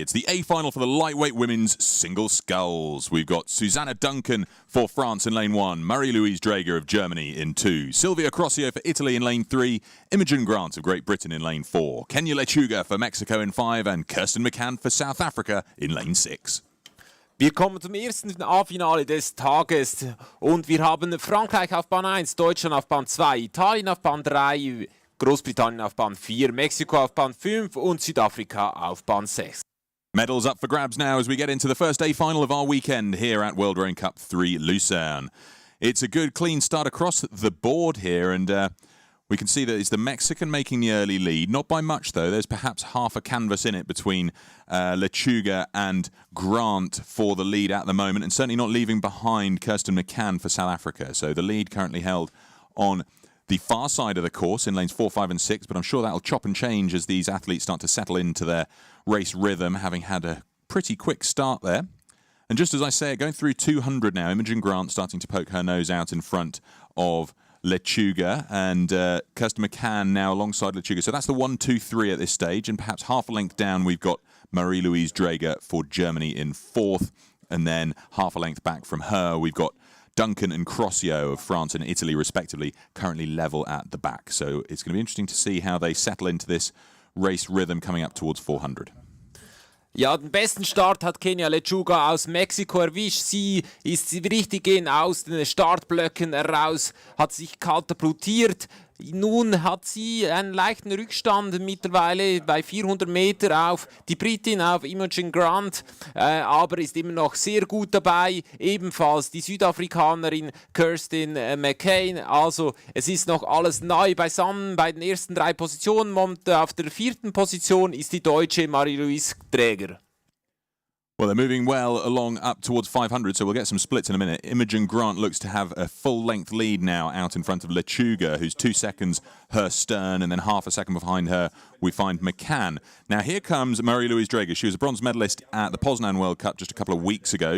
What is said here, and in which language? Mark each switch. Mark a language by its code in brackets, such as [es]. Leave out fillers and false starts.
[en] It's the A final for the lightweight women's single sculls. We've got Susanna Duncan for France in lane 1, Marie-Louise Draeger of Germany in 2, Silvia Crosio for Italy in lane 3, Imogen Grant of Great Britain in lane 4, Kenya Lechuga for Mexico in 5, and Kirsten McCann for South Africa in lane 6. [de] Wir kommen zum ersten A-Finale des Tages und wir haben Frankreich auf Bahn 1, Deutschland auf Bahn 2, Italien auf Bahn 3, Großbritannien auf Bahn 4, Mexiko auf Bahn 5 und Südafrika auf Bahn 6. [en] Medals up for grabs now as we get into the first A final of our weekend here at World Rowing Cup 3 Lucerne. It's a good clean start across the board here, and we can see that it's the Mexican making the early lead. Not by much though, there's perhaps half a canvas in it between Lechuga and Grant for the lead at the moment, and certainly not leaving behind Kirsten McCann for South Africa. So the lead currently held on the far side of the course in lanes 4, 5 and 6, but I'm sure that'll chop and change as these athletes start to settle into their race rhythm, having had a pretty quick start there. And just as I say it, going through 200 now, Imogen Grant starting to poke her nose out in front of Lechuga, and Kirsten McCann now alongside Lechuga. So that's the 1, 2, 3 at this stage, and perhaps half a length down we've got Marie-Louise Draeger for Germany in 4th, and then half a length back from her we've got Duncan and Crosio of France and Italy, respectively, currently level at the back. So it's going to be interesting to see how they settle into this race rhythm coming up towards 400. [de] Ja, den besten Start hat Kenya Lechuga aus Mexiko erwischt. Sie ist richtig aus den Startblöcken heraus, hat sich katapultiert. Nun hat sie einen leichten Rückstand mittlerweile bei 400 Meter auf die Britin, auf Imogen Grant, aber ist immer noch sehr gut dabei. Ebenfalls die Südafrikanerin Kirsten McCann. Also es ist noch alles neu beisammen bei den ersten 3 Positionen. Auf der 4. Position ist die deutsche Marie-Louise Draeger. [en] Well, they're moving well along up towards 500, so we'll get some splits in a minute. Imogen Grant looks to have a full-length lead now out in front of Lechuga, who's 2 seconds her stern, and then half a second behind her we find McCann. Now here comes Marie-Louise Draeger. She was a bronze medalist at the Poznan World Cup just a couple of weeks ago.